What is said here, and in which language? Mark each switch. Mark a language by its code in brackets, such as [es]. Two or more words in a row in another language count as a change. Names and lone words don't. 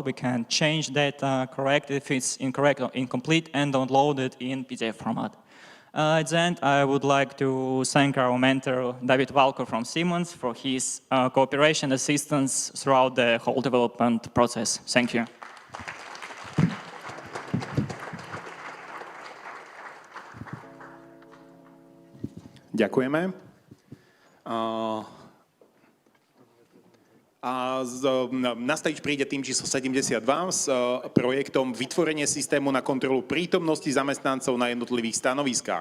[en] We can change data, correct if it's incorrect or incomplete, and download it in PDF format. At the end, I would like to thank our mentor, David Valko from Siemens, for his cooperation assistance throughout the whole development process. Thank you. [sk] Ďakujeme. Na stage príde tým číslo 72 s projektom Vytvorenie systému na kontrolu prítomnosti zamestnancov na jednotlivých stanoviskách.